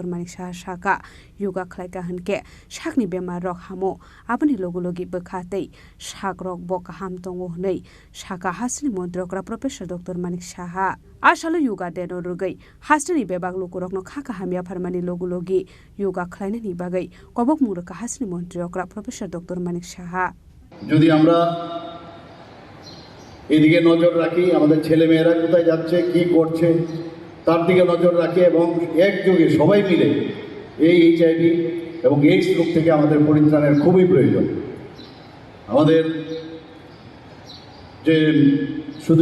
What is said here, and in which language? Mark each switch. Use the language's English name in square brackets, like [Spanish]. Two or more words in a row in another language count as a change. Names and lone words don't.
[Turkic languages] Manik Shaka yoga khlaika hanke shakni bemar rok hamo abani logulogi bakhate shak rok bok ham tongo nei Shaka hasri montrokra professor Dr. Manik Shaha Ashalo yoga de no rugai hasri bebag lokurok no khaka hamia farmani logulogi yoga khlaina ni bagai kobok muraka hasri montrokra professor Dr. Manik Shaha [Bangla] যদি আমরা এদিকে নজর রাখি আমাদের ছেলেমেয়েরা কোথায় যাচ্ছে কি করছে তার দিকে নজর রাখি এবং একযোগে সবাই মিলে এই এইচআইভি এবং এইডস রোগ থেকে আমাদের পরিত্রাণের খুবই প্রয়োজন আমাদের যে শুধু